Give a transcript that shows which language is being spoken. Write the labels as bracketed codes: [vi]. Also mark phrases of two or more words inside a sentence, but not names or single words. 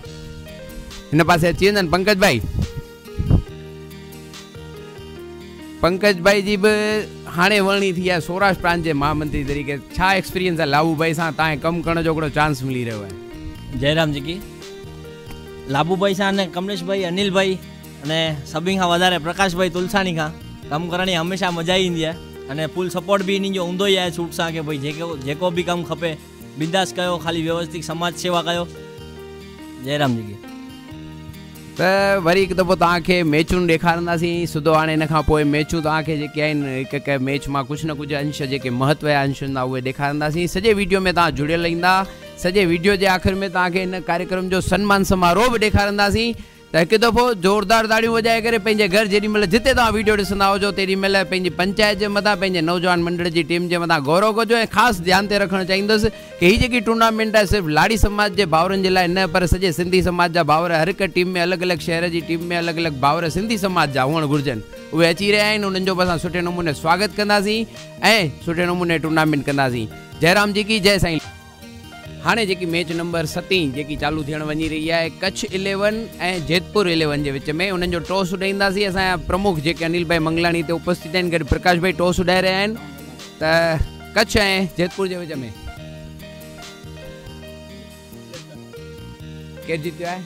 [sd] हिन पासे अची वेंदा पंकज भाई जी बि हाणे वरणी थी आहे सौराष्ट्र प्रांत जे महामंत्री तरीक़े। छा एक्सपीरियंस आहे लाभू भाई सां तव्हांखे कमु करण जो हिकिड़ो चांस मिली रहियो आहे? जयराम जी की। लाभू भाई सां अने कमलेश भाई, अनिल भाई अने सभिनी खां वधारे प्रकाश भाई तुलसाणी खां कमु करण जी हमेशह मज़ा ईंदी आहे अने [en] full support [sd] बि इन्हनि जो हूंदो ई आहे छूट सां कि भई जेको बि कमु खपे बिंदास कयो, ख़ाली व्यवस्थित समाज सेवा कयो जयराम जी की। त वरी हिकु दफ़ो तव्हांखे मैचूं ॾेखारींदासीं सिधो। हाणे हिन खां पोइ मैचूं तव्हांखे जेके आहिनि हिकु हिकु मैच मां कुझु न कुझु अंश जेके महत्व जा अंश हूंदा उहे ॾेखारींदासीं। सॼे वीडियो में तव्हां जुड़ियल ईंदा। सॼे वीडियो जे आख़िर में तव्हांखे हिन कार्यक्रम जो सन्मान समारोह बि ॾेखारींदासीं। त हिकु दफ़ो ज़ोरदार ताड़ियूं वॼाए करे पंहिंजे घर जेॾीमहिल जिते तव्हां वीडियो ॾिसंदा हुजो तेॾीमहिल पंहिंजी पंचायत जे मथां पंहिंजे नौजवान मंडल जी टीम जे मथां गौरव कजो। ऐं ख़ासि ध्यानु ते रखणु चाहींदुसि कि हीअ जेकी टूर्नामेंट आहे सिर्फ़ु लाड़ी समाज जे भाउरनि जे लाइ न, पर सॼे सिंधी समाज जा भाउर हर हिकु टीम में अलॻि अलॻि शहर जी टीम में अलॻि अलॻि भाउर सिंधी समाज जा हुअणु घुरिजनि। उहे अची रहिया आहिनि। उन्हनि जो बि असां सुठे नमूने स्वागत कंदासीं ऐं सुठे नमूने टूर्नामेंट कंदासीं। जयराम जी की जय साईं। हाणे जेकी मैच नंबर 7 जेकी चालू थियण वञी रही आहे कच्छ 11 ऐं जेतपुर 11 जे विच में, उन्हनि जो टॉस उॾाईंदासीं। असांजा प्रमुख जेके अनिल भाई मंगलानी ते उपस्थित आहिनि, गॾु प्रकाश भाई टॉस उॾाए रहिया आहिनि। त कच्छ ऐं जेतपुर जे विच में केरु जीतियो आहे?